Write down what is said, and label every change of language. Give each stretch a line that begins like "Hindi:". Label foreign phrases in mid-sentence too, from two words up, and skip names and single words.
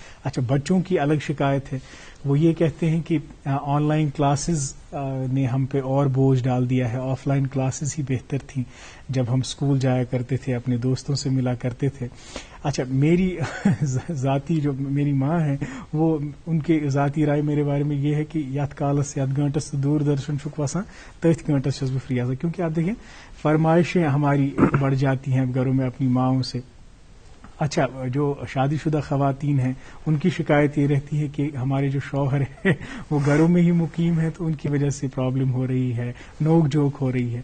Urdu: اچھا، بچوں کی الگ شکایت ہے، وہ یہ کہتے ہیں کہ
English: online classes
Urdu: نے ہم پہ اور بوجھ ڈال دیا ہے،
English: offline classes
Urdu: ہی بہتر تھیں جب ہم اسکول جایا کرتے تھے، اپنے دوستوں سے ملا کرتے تھے۔ اچھا، میری ذاتی جو میری ماں ہے وہ ان کے ذاتی رائے میرے بارے میں یہ ہے کہ
Kashmiri: یت کالس یت گھنٹس دور درشن چھک وسان تتھ گھنٹس چھس بہ فری آسان،
Urdu: کیونکہ آپ دیکھیں فرمائشیں ہماری بڑھ جاتی ہیں گھروں میں اپنی ماؤں سے۔ اچھا، جو شادی شدہ خواتین ہیں ان کی شکایت یہ رہتی ہے کہ ہمارے جو شوہر ہیں وہ گھروں میں ہی مقیم ہیں تو ان کی وجہ سے پرابلم ہو رہی ہے، نوک جھوک ہو رہی ہے۔